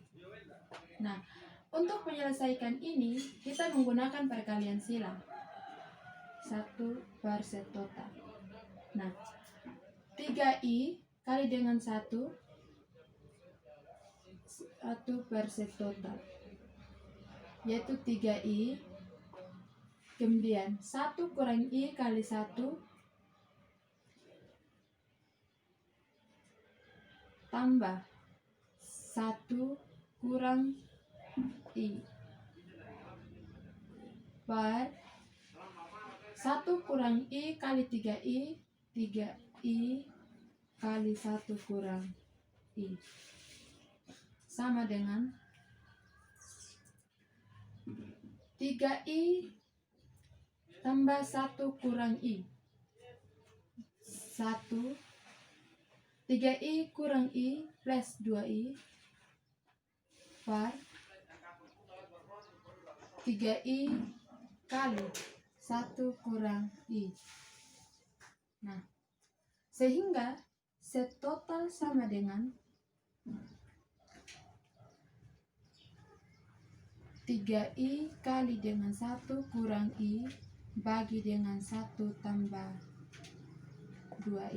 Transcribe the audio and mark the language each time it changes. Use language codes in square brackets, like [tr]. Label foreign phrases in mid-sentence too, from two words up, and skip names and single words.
[id] Nah, untuk menyelesaikan ini kita menggunakan perkalian silang 1 per set total. Nah, 3I kali dengan 1 per set total, yaitu 3I, kemudian 1 kurang I kali 1 tambah 1 kurang I per 1 kurang I kali 3I, 3I kali 1 kurang I sama dengan 3I tambah 1 kurang I 1, 3I kurang I plus 2I per 3I kali 1 kurang I. Nah, sehingga set total sama dengan 3I kali dengan 1 kurang I bagi dengan 1 tambah 2I.